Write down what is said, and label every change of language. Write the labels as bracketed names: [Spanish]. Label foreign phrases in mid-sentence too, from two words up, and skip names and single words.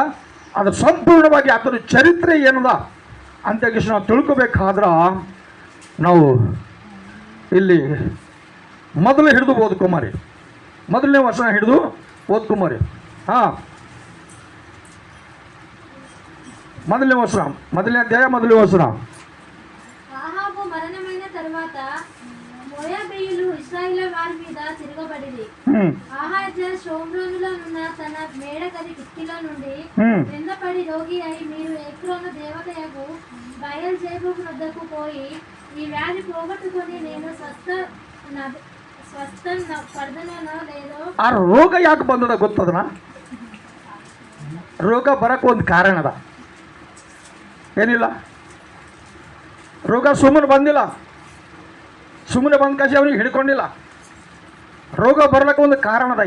[Kannada] ಅದು ಸಂಪೂರ್ಣವಾಗಿ ಅದರ ಚರಿತ್ರೆ ಏನದ ಅಂತ ನಾವು ತಿಳ್ಕೊಬೇಕಾದ್ರೆ ನಾವು ಇಲ್ಲಿ ಮೊದಲು ಹಿಡಿದು ಓದ್ಕೊಂಬರಿ, ಮೊದಲನೇ ವರ್ಷ ಹಿಡಿದು ಓದ್ಕೊಂಬರಿ. ಹಾಂ, ಮೊದಲನೇ ವರ್ಷ, ಮೊದಲನೇ ಅಧ್ಯಾಯ, ಮೊದಲನೇ ವರ್ಷ. [Telugu] ఆహాబు మరణమైన తరువాత మోయాబీయులు ఇశ్రాయేలు వారి మీద తిరగబడిరి. ఆహాజ షోమ్రోనులో ఉన్న తన మేడ గది కిటికీలో నుండి కింద పడి రోగి అయి, మీరు ఎక్రోను దేవతయగు బయల్జెబూబు వద్దకు పోయి ఈ వ్యాధి పోగొట్టుకొని నేను స్వస్థ పడదనో లేదో. [Kannada] ಆ ರೋಗ ಯಾಕೆ ಬಂದದ ಗೊತ್ತದನ? ರೋಗ ಬರಕ್ಕೆ ಒಂದು ಕಾರಣ ಅದ. ಏನಿಲ್ಲ, ರೋಗ ಸುಮ್ಮನೆ ಬಂದಿಲ್ಲ, ಸುಮ್ಮನೆ ಬಂದ ಕಾಶಿ ಅವನಿಗೆ ಹಿಡ್ಕೊಂಡಿಲ್ಲ. ರೋಗ ಬರ್ಲಿಕ್ಕೆ ಒಂದು ಕಾರಣ ಅದ.